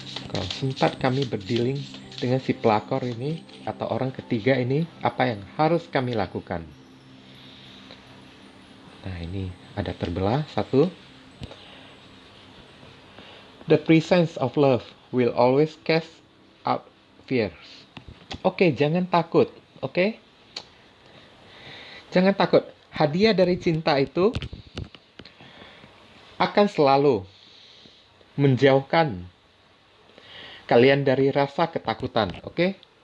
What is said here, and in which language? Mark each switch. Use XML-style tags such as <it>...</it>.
<id>Kalau sempat kami berdealing dengan si pelakor ini atau orang ketiga ini, apa yang harus kami lakukan? Nah, ini ada terbelah satu.</id> <en>The presence of love will always cast out fears.</en> <id>Oke, jangan takut. Oke? Jangan takut. Hadiah dari cinta itu akan selalu menjauhkan kalian dari rasa ketakutan. Oke?</id>